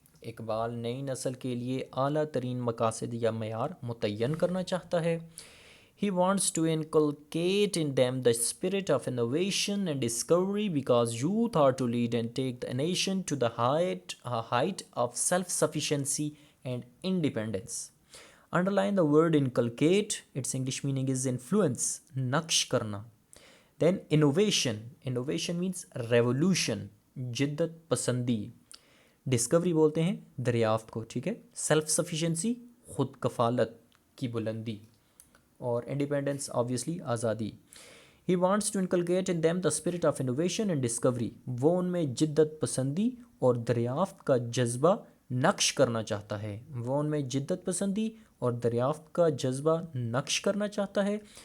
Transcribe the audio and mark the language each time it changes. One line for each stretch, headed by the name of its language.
Urdu: اقبال نئی نسل کے لیے اعلیٰ ترین مقاصد یا معیار متعین کرنا چاہتا ہے.
English: He wants to inculcate in them the spirit of innovation and discovery because youth are to lead and take the nation to the height of self-sufficiency and independence. Underline the word inculcate. Its English meaning is influence,
Urdu: نقش کرنا.
English: Then innovation. Innovation means revolution, جدت پسندی.
Urdu: Discovery بولتے ہیں دریافت کو، ٹھیک ہے. سیلف سفیشنسی، خود کفالت کی بلندی. اور انڈیپینڈنس آبویسلی آزادی.
English: He wants to inculcate in them the spirit of innovation and discovery.
Urdu: وہ ان میں جدت پسندی اور دریافت کا جذبہ نقش کرنا چاہتا ہے. وہ ان میں جدت پسندی اور دریافت کا جذبہ نقش کرنا چاہتا ہے.